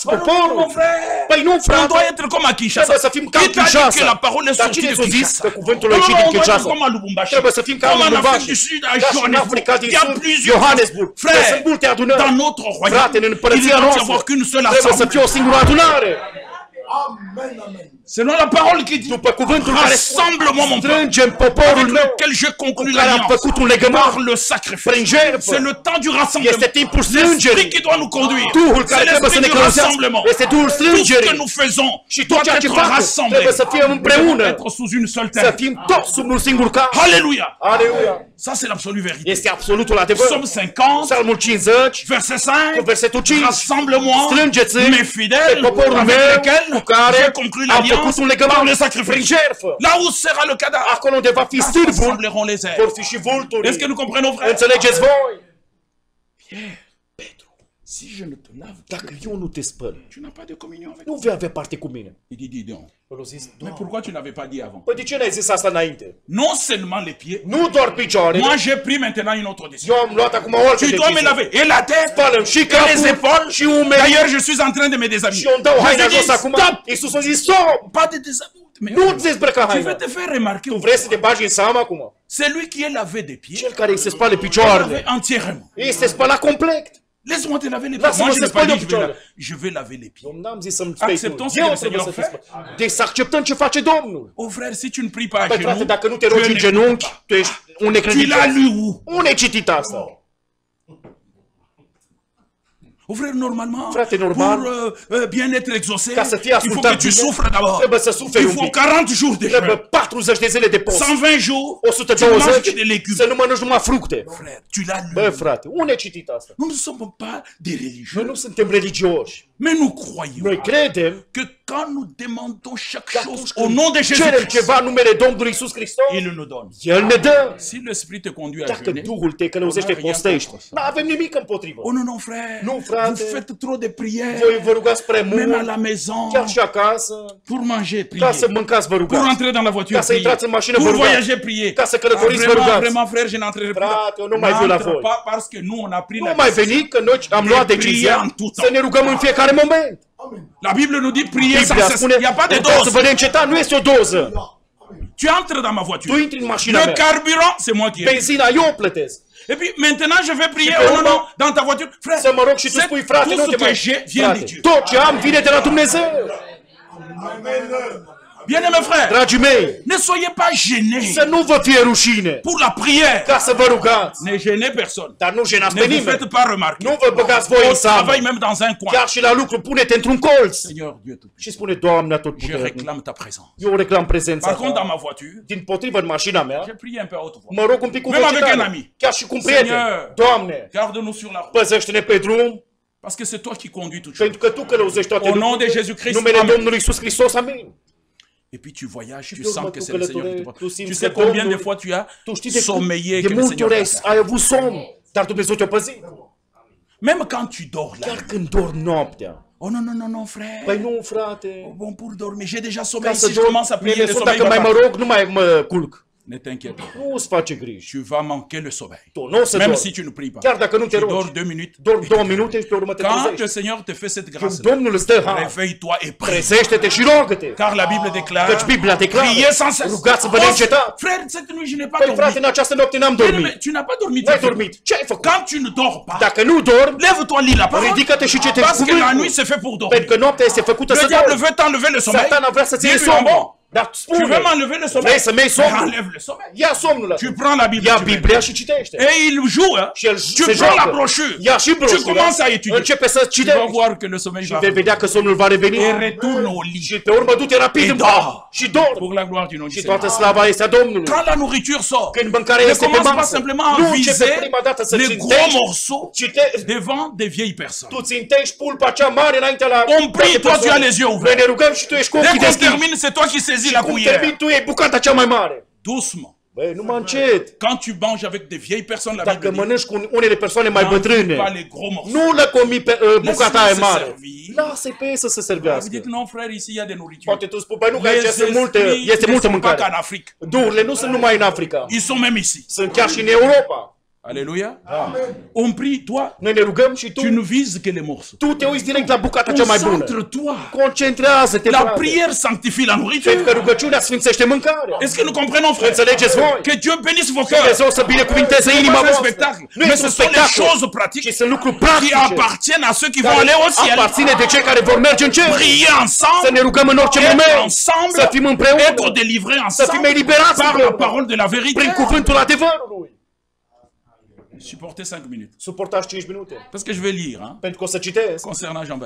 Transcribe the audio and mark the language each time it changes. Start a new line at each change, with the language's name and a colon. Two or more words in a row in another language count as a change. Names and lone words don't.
French: Oh non, mon
Romanian: poporul.
French: frère.
Romanian: Păi nu,
French: On doit
Romanian: frate.
French: être comme à Kinshasa.
Romanian: Trebuie să fim ca
French: Qui t'a dit
Romanian: Kinshasa.
French: que la parole est
Romanian: Dar
French: sortie
Romanian: cine
French: de
Romanian: ți-a zis
French: Kinshasa?
Romanian: că cuvântul a
French: Non,
Romanian: ieșit
French: non,
Romanian: din
French: on doit être
Romanian: Kinshasa?
French: comme à Lubumbashi.
Romanian: Trebuie să fim ca
French: Comme
Romanian: în
French: en Afrique
Romanian: Lubumbashi.
French: du Sud, à
Romanian: Ca și în
French: Johannesburg.
Romanian: Africa din
French: Il y a
Romanian: Sud,
French: plusieurs
Romanian: Johannesburg.
French: frères.
Romanian: Sunt multe adunări.
French: Dans notre
Romanian: Frate,
French: royaume,
Romanian: în
French: il ne
Romanian: împărăția
French: doit y
Romanian: noastră
French: avoir qu'une seule
Romanian: trebuie să
French: assemblée.
Romanian: fie o singură adunare.
French: Selon la parole qui dit,
Romanian: După cuvântul care spune,
French: rassemble-moi mon peuple,
Romanian: strângem poporul
French: avec
Romanian: meu
French: lequel je
Romanian: cu
French: conclus
Romanian: care am
French: l'alliance
Romanian: făcut un legământ
French: par le sacrifice.
Romanian: prin jertfă.
French: C'est le temps du rassemblement.
Romanian: Este timpul
French: L'esprit
Romanian: strângerii.
French: qui doit nous conduire.
Romanian: Duhul care
French: C'est
Romanian: trebuie să
French: l'esprit
Romanian: ne
French: du
Romanian: călăuzească.
French: rassemblement.
Romanian: Este Duhul
French: Tout ce
Romanian: strângerii.
French: que nous faisons
Romanian: Și tot
French: doit
Romanian: ceea ce
French: être
Romanian: facem
French: rassemblé.
Romanian: trebuie să fie împreună.
French: Être sous une seule
Romanian: Să
French: terre.
Romanian: fim toți sub un singur cap.
French: Alléluia.
Romanian: Aleluia.
French: Ça, c'est l'absolue vérité.
Romanian: Este absolutul adevăr.
French: Psaume 50,
Romanian: Psalmul 50,
French: verset 5.
Romanian: cu versetul 5.
French: Rassemble-moi,
Romanian: Strângeți-mi
French: mes fidèles,
Romanian: pe poporul
French: avec
Romanian: meu
French: lesquels
Romanian: cu care
French: j'ai conclu
Romanian: am făcut
French: l'alliance
Romanian: un
French: par le
Romanian: legământ prin
French: sacrifice.
Romanian: jertfă.
French: Là où sera le cadavre,
Romanian: Acolo unde va fi stârbul,
French: rassembleront les airs.
Romanian: vor fi și vulturi.
French: Est-ce que nous comprenons, frère?
Romanian: Înțelegeți voi?
French: Pierre, Petru, si je ne te lave pas,
Romanian: Dacă eu nu te spăl,
French: tu n'as pas de communion avec
Romanian: nu
French: moi.
Romanian: vei avea parte cu mine.
French: Il dit, dis donc.
Romanian: El a zis,
French: Mais
Romanian: Doamne,
French: pourquoi tu n'avais pas dit avant?
Romanian: păi de ce n-ai zis asta înainte?
French: Non seulement les pieds,
Romanian: Nu doar picioarele.
French: moi j'ai pris maintenant une autre décision.
Romanian: Eu am luat acum o altă
French: Tu dois me
Romanian: decizie.
French: laver et la tête,
Romanian: Spală-mi și
French: et les
Romanian: capul
French: épaules.
Romanian: și umerii.
French: D'ailleurs, je suis en train de me
Romanian: Și
French: déshabiller.
Romanian: eu îmi dau haina
French: Jésus
Romanian: jos
French: dit,
Romanian: acum.
French: stop!
Romanian: Iisus a zis, stop!
French: Pas de déshabiller. Mais
Romanian: Nu ți dezbrăca
French: tu
Romanian: haina.
French: veux te faire remarquer.
Romanian: Tu vrei să te bagi în seamă acum?
French: C'est lui qui est lavé des pieds,
Romanian: Cel care îi se spală
French: lavé
Romanian: picioarele,
French: entièrement.
Romanian: îi se spăla complet.
French: Laisse-moi te laver les pieds.
Romanian: Lasă-mă
French: Moi, je
Romanian: să
French: n'ai pas
Romanian: spăl eu
French: dit
Romanian: picioarele.
French: je vais laver les pieds.
Romanian: Domnul, n-am zis să-mi spui Acceptăm tu. ce Eu
French: le
Romanian: trebuie
French: Seigneur
Romanian: să te
French: fait.
Romanian: spăl. Deci să acceptăm ce face Domnul.
French: Oh frère, si tu ne pries pas à
Romanian: Păi frate,
French: genoux,
Romanian: dacă nu te
French: tu
Romanian: rogi în
French: es
Romanian: genunchi, tu ești un
French: Tu l'as
Romanian: necredincios.
French: lu où?
Romanian: Unde ai citit asta?
French: Oh frère, normalement,
Romanian: Frate, normal,
French: pour bien être exaucé,
Romanian: ca să fii
French: il faut que
Romanian: ascultat
French: tu
Romanian: bine,
French: souffres d'abord.
Romanian: trebuie să suferi
French: Il
Romanian: un
French: faut
Romanian: pic.
French: 40 jours de
Romanian: Trebuie
French: jeûne.
Romanian: 40 de zile de post.
French: 120 jours, tu
Romanian: 120
French: manges que des légumes.
Romanian: să nu mănânci numai fructe.
French: Frère, tu l'as lu.
Romanian: Bă, frate, unde ai citit asta?
French: Nous ne sommes pas des
Romanian: Noi
French: religieux,
Romanian: nu suntem religioși.
French: mais nous croyons
Romanian: Noi credem
French: que quand nous demandons chaque
Romanian: că
French: chose
Romanian: atunci
French: au nom de
Romanian: când cerem
French: Jésus-Christ,
Romanian: ceva în numele Domnului Iisus Hristos,
French: il nous donne.
Romanian: El ne dă.
French: Si l'Esprit te conduit à
Romanian: Dacă
French: jeûner,
Romanian: Duhul te călăuzește,
French: on a rien
Romanian: postești.
French: contre ça.
Romanian: Nu avem nimic împotrivă.
French: Oh non, non, frère, Non, frère. vous faites trop de prières,
Romanian: Voi vă rugați prea
French: même à
Romanian: mult,
French: la maison,
Romanian: chiar și acasă,
French: pour manger,
Romanian: ca
French: prier.
Romanian: să mâncați, vă
French: Pour
Romanian: rugați.
French: entrer dans la voiture,
Romanian: Ca să
French: prier.
Romanian: intrați în mașină,
French: Pour
Romanian: vă rugați.
French: voyager, prier.
Romanian: Ca să călătoriți, vă
French: Vraiment,
Romanian: rugați.
French: vraiment, frère, je n'entrerai plus.
Romanian: Frate, eu nu mai viu la
French: N'entre
Romanian: voi.
French: pas parce que nous, on a pris
Romanian: Nu
French: la
Romanian: mai
French: décision.
Romanian: veni că noi am luat
French: De
Romanian: decizia prier în tot să ne rugăm în fiecare moment.
French: La Bible nous dit prier sans
Romanian: Biblia
French: cesse.
Romanian: spune,
French: Il n'y a pas de
Romanian: rugați să
French: dose.
Romanian: vă neînceta, nu este o doză.
French: Tu entres dans ma voiture.
Romanian: Tu intri în mașina
French: Le
Romanian: mea.
French: carburant, c'est moi qui ai.
Romanian: Benzina, eu o plătesc.
French: Et puis maintenant, je vais prier
Romanian: Și pe
French: oh non,
Romanian: urmă,
French: non, dans ta voiture. Frère,
Romanian: Să mă rog și tu
French: c'est
Romanian: spui, frate,
French: tout
Romanian: nu
French: ce
Romanian: te
French: que
Romanian: mai...
French: j'ai vient de
Romanian: Frate,
French: Dieu.
Romanian: tot ce am vine de la Dumnezeu.
French: Bien-aimés frères,
Romanian: Dragii mei,
French: ne soyez pas gênés
Romanian: să nu vă fie rușine
French: pour la prière.
Romanian: ca să vă rugați.
French: Ne gênez personne.
Romanian: Dar nu jenați
French: Ne
Romanian: pe
French: vous
Romanian: nimeni.
French: faites pas remarquer.
Romanian: Nu vă băgați voi
French: Au
Romanian: în seamă.
French: travail, même dans un coin.
Romanian: Chiar și la lucru, pune-te într-un colț.
French: Seigneur Dieu tout.
Romanian: Și spune, Doamne
French: Je
Romanian: Atotputernic,
French: réclame ta présence.
Romanian: eu reclam prezența
French: Par contre, dans
Romanian: ta.
French: ma voiture,
Romanian: Din potrivă, în mașina mea,
French: j'ai prié un peu à haute voix.
Romanian: mă rog un pic cu
French: Même avec un
Romanian: vecitare.
French: ami.
Romanian: Chiar și cu un prieten.
French: Seigneur.
Romanian: Doamne,
French: Garde-nous sur la route.
Romanian: păzește-ne pe drum,
French: Parce que c'est toi qui conduis toutes choses.
Romanian: pentru că Tu călăuzești toate
French: Au nom de
Romanian: lucrurile.
French: Jésus-Christ,
Romanian: Numele
French: amen.
Romanian: Domnului Iisus Hristos, amin.
French: Et puis tu voyages, tu
Romanian: pe urmă
French: sens que
Romanian: tu
French: c'est le Seigneur qui te
Romanian: călătorești,
French: porte.
Romanian: tu simți
French: Tu
Romanian: că
French: sais combien de
Romanian: Domnul-
French: fois tu as
Romanian: Tu știi de
French: sommeillé
Romanian: de
French: que le
Romanian: multe
French: Seigneur
Romanian: ori
French: t'a fait.
Romanian: ai avut somn, dar Dumnezeu te-a păzit.
French: Même quand tu dors là.
Romanian: Chiar când dormi noaptea.
French: Oh non, non, non, non, frère.
Romanian: Păi nu, frate.
French: Bon, pour dormir, j'ai déjà
Romanian: Ca
French: sommeil.
Romanian: să
French: Si je commence à
Romanian: dormi,
French: prier, le
Romanian: sunt
French: sommeil
Romanian: dacă
French: va
Romanian: mai mă
French: partir.
Romanian: rog, nu mai mă culc.
French: Ne t'inquiète pas.
Romanian: Nu îți face griji.
French: Tu vas manquer le sommeil.
Romanian: Tu nu o să
French: Même
Romanian: dormi.
French: si tu ne pries pas.
Romanian: Chiar dacă nu te
French: Tu dors
Romanian: rogi.
French: 2 minutes.
Romanian: Dormi 2 minute și pe urmă te
French: Quand le
Romanian: trezești.
French: Seigneur te fait cette
Romanian: Când
French: grâce,
Romanian: Domnul îți dă har,
French: réveille-toi et prie.
Romanian: trezește-te și rogă-te.
French: Car la Bible déclare,
Romanian: Căci Biblia declară,
French: priez sans cesse.
Romanian: rugați-vă neîncetat.
French: Frère, cette nuit, je n'ai pas
Romanian: Păi frate,
French: dormi.
Romanian: în această noapte n-am
French: Mais
Romanian: dormit.
French: tu n'as pas dormi.
Romanian: N-ai dormit. Ce ai făcut?
French: Quand tu ne dors pas,
Romanian: Dacă nu dormi,
French: lève-toi, lis la parole.
Romanian: ridică-te și citești
French: Parce que la
Romanian: cuvântul.
French: nuit, c'est fait pour dormir.
Romanian: Pentru că noaptea este făcută
French: Le
Romanian: să
French: diable
Romanian: dormi.
French: veut t'enlever le sommeil.
Romanian: Satana vrea să-ți iei
French: Dis-lui,
Romanian: somnul.
French: bon,
Romanian: Dar
French: tu
Romanian: spune,
French: veux m'enlever le sommeil?
Romanian: vrei să-mi iei
French: Mais
Romanian: somnul?
French: enlève le sommeil.
Romanian: Ia somnul
French: Tu
Romanian: ăla.
French: prends la Bible.
Romanian: Ia
French: tu
Romanian: Biblia
French: mets.
Romanian: și citește.
French: Et il joue, hein?
Romanian: Și el
French: Tu
Romanian: se
French: prends la
Romanian: joacă.
French: brochure.
Romanian: Ia și
French: Tu
Romanian: broșura.
French: commences à étudier.
Romanian: Începe să
French: Tu vas
Romanian: citești.
French: voir que le sommeil
Romanian: Și
French: va
Romanian: vei
French: revenir.
Romanian: vedea că somnul va reveni.
French: Et retourne au lit.
Romanian: Și pe urmă du-te rapid
French: Et
Romanian: în pat.
French: dors.
Romanian: Și dormi.
French: Pour la gloire du nom du
Romanian: Și
French: Seigneur.
Romanian: toată slava este a Domnului.
French: Quand la nourriture sort,
Romanian: Când mâncarea
French: ne
Romanian: este pe
French: commence pas
Romanian: masă,
French: simplement à
Romanian: nu începe
French: viser
Romanian: prima dată să
French: les gros
Romanian: țintești.
French: morceaux
Romanian: Citești.
French: devant des vieilles personnes.
Romanian: Tu țintești pulpa cea mare înaintea la...
French: On prie, toi tu as les yeux
Romanian: Noi
French: ouverts.
Romanian: ne rugăm și tu ești cu
French: Dès
Romanian: ochii
French: qu'on
Romanian: deschiși.
French: termine, c'est toi qui saisis la
Romanian: Cum
French: cuillère.
Romanian: termin, tu iei bucata cea mai mare.
French: Doucement.
Romanian: Băi, numai încet.
French: Quand tu manges avec des vieilles personnes, la
Romanian: Dacă
French: Bible dit,
Romanian: mănânci cu unele persoane mai
French: n'enlève pas
Romanian: bătrâne,
French: les gros morceaux.
Romanian: nu le comi pe bucata aia
French: Laisse-le se
Romanian: mare.
French: servir.
Romanian: Lasă-i pe ei să se
French: Vous
Romanian: servească.
French: dites non frère, ici il y a des nourritures.
Romanian: Poate tu spui, băi, nu că
French: Les
Romanian: aici sunt multe,
French: esprits
Romanian: este
French: ne
Romanian: multă
French: sont pas qu'en
Romanian: mâncare.
French: Afrique.
Romanian: Duhurile nu sunt numai în Africa.
French: Ils sont même ici.
Romanian: Sunt chiar și în Europa.
French: Alléluia. On prie, toi,
Romanian: Noi ne rugăm și
French: tu ne vises que les morceaux.
Romanian: tu te uiți direct la bucata cea mai bună.
French: Concentre-toi.
Romanian: Concentrează-te,
French: La
Romanian: frate.
French: prière sanctifie la
Romanian: Pentru că
French: nourriture.
Romanian: rugăciunea sfințește mâncarea.
French: Est-ce que nous comprenons, frère?
Romanian: Înțelegeți voi?
French: Que Dieu bénisse vos cœurs.
Romanian: Dumnezeu să binecuvinteze
French: Ce n'est
Romanian: inima
French: pas un
Romanian: voastră.
French: spectacle,
Romanian: Nu
French: mais
Romanian: este
French: ce
Romanian: un
French: sont les
Romanian: spectacol,
French: choses
Romanian: ci
French: pratiques
Romanian: sunt lucruri
French: qui
Romanian: practice
French: appartiennent à ceux qui vont
Romanian: care
French: aller au ciel.
Romanian: aparține de cei care vor merge în cer.
French: Prier
Romanian: Să
French: ensemble,
Romanian: ne rugăm în orice
French: être
Romanian: moment.
French: ensemble,
Romanian: Să fim împreună.
French: être délivrés
Romanian: Să fim
French: ensemble
Romanian: eliberați
French: par la
Romanian: împreună.
French: parole de la vérité.
Romanian: Prin cuvântul adevărului.
French: Supportez 5 minutes.
Romanian: Suportați 5 minute.
French: Parce que je vais lire hein,
Romanian: Pentru că o să citesc
French: concernant Jean-Baptiste.